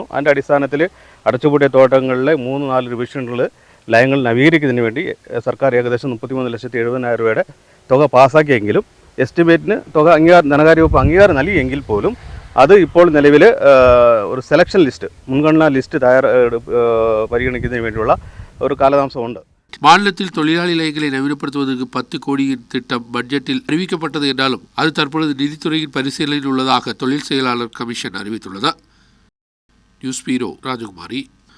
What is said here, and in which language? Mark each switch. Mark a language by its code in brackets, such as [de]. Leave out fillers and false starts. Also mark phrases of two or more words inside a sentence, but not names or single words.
[ml] അതിൻ്റെ അടിസ്ഥാനത്തിൽ അടച്ചുപൂട്ടിയ തോട്ടങ്ങളിലെ 3-4 ഡിവിഷനുകൾ ലയങ്ങൾ നവീകരിക്കുന്നതിന് വേണ്ടി സർക്കാർ ഏകദേശം 33,70,000 രൂപയുടെ തുക പാസ്സാക്കിയെങ്കിലും എസ്റ്റിമേറ്റിന് തുക ധനകാര്യ വകുപ്പ് അംഗീകാരം നൽകിയെങ്കിൽ പോലും അത് ഇപ്പോൾ നിലവിൽ ഒരു [en] selection list, [ml] മുൻഗണനാ ലിസ്റ്റ് പരിഗണിക്കുന്നതിന് വേണ്ടിയുള്ള ഒരു കാലതാമസമുണ്ട്. [ta] மாநிலத்தில் தொழிலாளி லயங்களை நவீனப்படுத்துவதற்கு 10 கோடி திட்டம் பட்ஜெட்டில் அறிவிக்கப்பட்டது என்றாலும் அது தற்பொழுது நிதித்துறையின் பரிசீலனையில் உள்ளதாக தொழில் செயலாளர் கமிஷன் அறிவித்துள்ளது. [en] News Bureau [ta] ராஜகுமாரி.